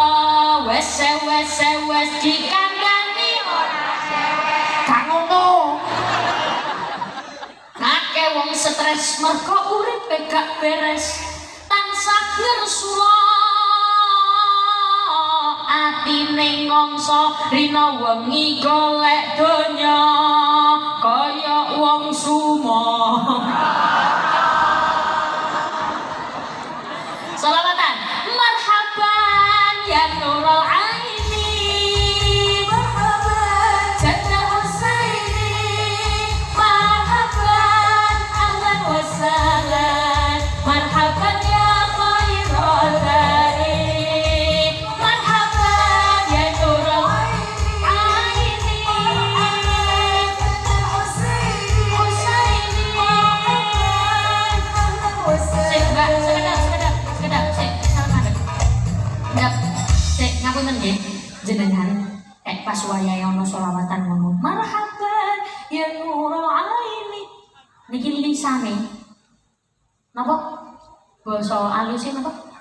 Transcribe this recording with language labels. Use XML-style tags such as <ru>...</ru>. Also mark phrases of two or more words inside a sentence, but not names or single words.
<jv>wes dikandani gak ngono akeh wong stres mergo uripe gak beres tansah ngersula atine ngongso rina wengi golek donya kaya wong sumo</jv> <ar>selawatan مرحبا يا نور العيني مرحبا جنة حسيني مرحبا أهلا وسهلا مرحبا يا خير الداري مرحبا يا نور العيني حسيني</ar> <jv>sekedap salam ndap ngapunten nggih jenengan pas wayahe ana selawatan ngono</jv> <ar>مرحبا يا نور العيني</ar> <jv>niki lisane napa basa alusé napa</jv>